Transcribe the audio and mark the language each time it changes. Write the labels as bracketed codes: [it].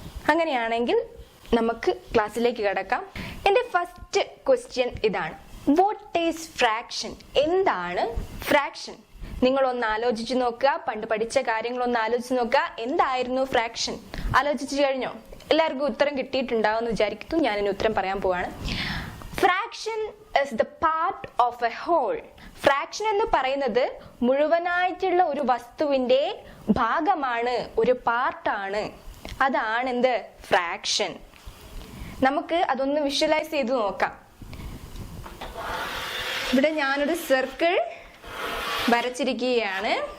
[ml] അങ്ങനെയാണെങ്കിൽ നമുക്ക് ക്ലാസ്സിലേക്ക് കടക്കാം. എൻ്റെ ഫസ്റ്റ് ക്വസ്റ്റ്യൻ ഇതാണ്: [en] What is fraction? [ml] എന്താണ് ഫ്രാക്ഷൻ? നിങ്ങളൊന്ന് ആലോചിച്ച് നോക്കുക. പണ്ട് പഠിച്ച കാര്യങ്ങളൊന്ന് ആലോചിച്ച് നോക്കുക. എന്തായിരുന്നു ഫ്രാക്ഷൻ? ആലോചിച്ചു കഴിഞ്ഞോ? എല്ലാവർക്കും ഉത്തരം കിട്ടിയിട്ടുണ്ടാവും എന്ന് വിചാരിക്കുന്നു. ഞാനിനി ഉത്തരം പറയാൻ പോവാണ്. [en] Fraction is the part of a whole. [ml] Fraction എന്ന് പറയുന്നത് മുഴുവനായിട്ടുള്ള ഒരു വസ്തുവിന്റെ ഭാഗമാണ്, ഒരു പാർട്ടാണ്. അതാണ് എന്ത്? ഫ്രാക്ഷൻ. നമുക്ക് അതൊന്ന് വിഷ്വലൈസ് ചെയ്ത് നോക്കാം. ഇവിടെ ഞാനൊരു സർക്കിൾ വരച്ചിരിക്കുകയാണ്.